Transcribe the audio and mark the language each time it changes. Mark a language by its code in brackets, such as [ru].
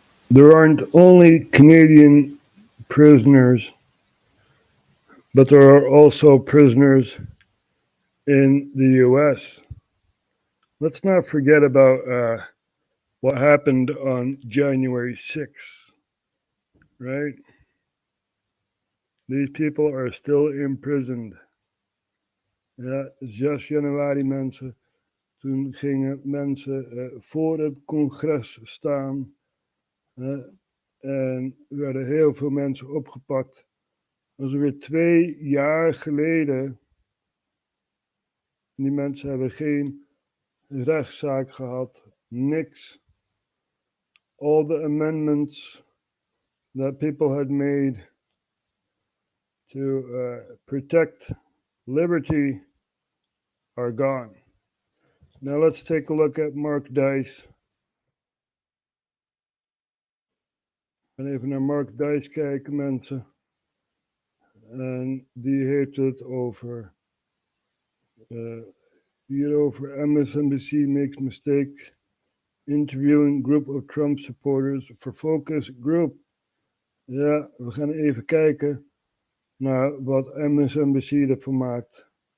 [en] There aren't only Canadian prisoners, but there are also prisoners in the U.S. Let's not forget about what happened on January 6th, right? These people are still imprisoned. [nl] Ja, 6 januari mensen, toen gingen mensen voor het congres staan en werden heel veel mensen opgepakt. Dat is weer 2 jaar geleden. Die mensen hebben geen rechtszaak gehad, niks. [en] All the amendments that people had made to protect liberty are gone. Now let's take a look at Mark Dice. [nl] En even naar Mark Dice kijken, mensen. En die heeft het over hierover. [en] MSNBC makes mistake interviewing group of Trump supporters for focus group. [nl] Ja, we gaan even kijken naar wat MSNBC ervan maakt.